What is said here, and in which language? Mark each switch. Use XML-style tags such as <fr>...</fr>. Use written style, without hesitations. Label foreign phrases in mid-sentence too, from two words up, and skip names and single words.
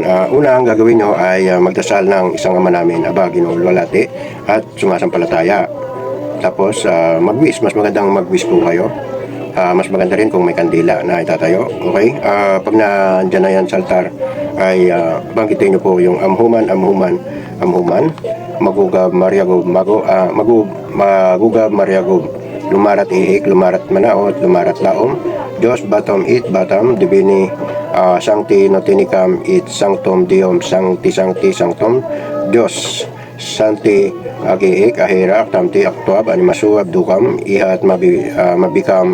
<tl>Una ang gagawin nyo ay magdasal ng isang ama namin, Aba, Ginoong Luwalhati, at sumasampalataya. Tapos, mag-wish. Mas magandang mag-wish po kayo. Mas maganda rin kung may kandila na itatayo. Okay? Pag nandyan na yan sa altar, ay banggitin nyo po yung amhuman, magugab mariagob, magugab mariagob, lumarat ihik, lumarat manaot, lumarat laom, Diyos batom it batam, divini sancti notinicam it sanctum diom sancti sanctum, Diyos santi agiik ahirak tamti aktuab animasuab dukam ihat mabikam</tl>